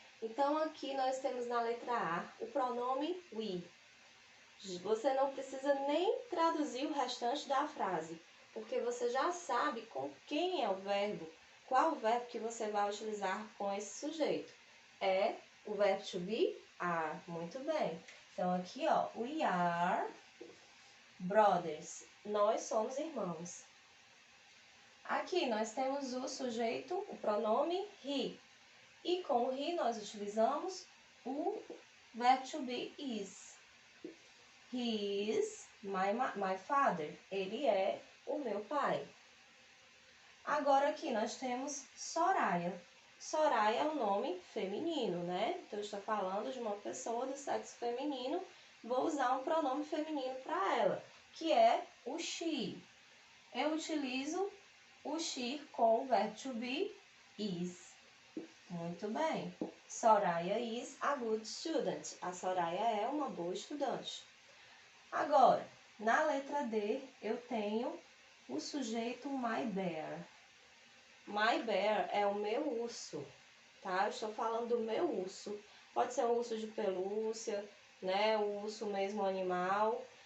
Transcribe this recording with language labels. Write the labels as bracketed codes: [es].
[pt] Então aqui nós temos na letra A o pronome we. Você não precisa nem traduzir o restante da frase, porque você já sabe com quem é o verbo, qual o verbo que você vai utilizar com esse sujeito. É o verbo to be, are. Muito bem. Então aqui, ó, [en] we are brothers. [pt] Nós somos irmãos. Aqui nós temos o sujeito, o pronome he. E com o he nós utilizamos o verbo to be is. [en] He is my father. [pt] Ele é o meu pai. Agora aqui nós temos Soraya. Soraya é um nome feminino, né? Então eu estou falando de uma pessoa do sexo feminino. Vou usar um pronome feminino para ela, que é o she. Eu utilizo o she com o verbo to be is. Muito bem. [en] Soraya is a good student. [pt] A Soraya é uma boa estudante. Agora, na letra D, eu tenho o sujeito my bear. My bear é o meu urso, tá? Eu estou falando do meu urso. Pode ser um urso de pelúcia, né? O urso mesmo animal.